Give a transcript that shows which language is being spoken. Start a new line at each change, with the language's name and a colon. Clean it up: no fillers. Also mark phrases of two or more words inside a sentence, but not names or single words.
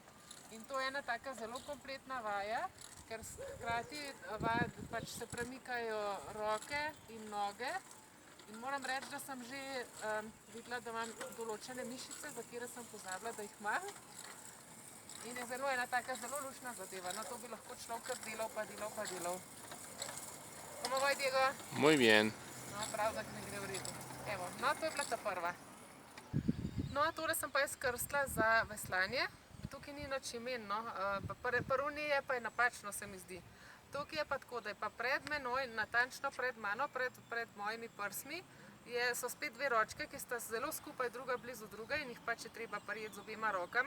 Slovenian: In to je ena taka zelo kompletna vaja, ker hkrati pač se premikajo roke in noge. In moram reči, da sem že videla, da imam določene mišice, za katere sem pozabila, da jih imam. In je ena taka zelo luštna zadeva. No, to bi lahko človek kar delal.
Spanish: ¿Cómo va, Diego? Muy bien.
Slovenian: No, prav, da ne gre v redu. Evo, no, to je bila ta prva. No, tole sem pa jaz krstila za veslanje. Tukaj ni nič imen, no. Prvi je pa napačno, se mi zdi. Tukaj je pa tako, da je pa pred menoj, natančno pred mano, pred mojimi prsmi, so spet dve ročke, ki sta zelo skupaj, druga blizu druge in jih pač je treba prijeti z obema rokama.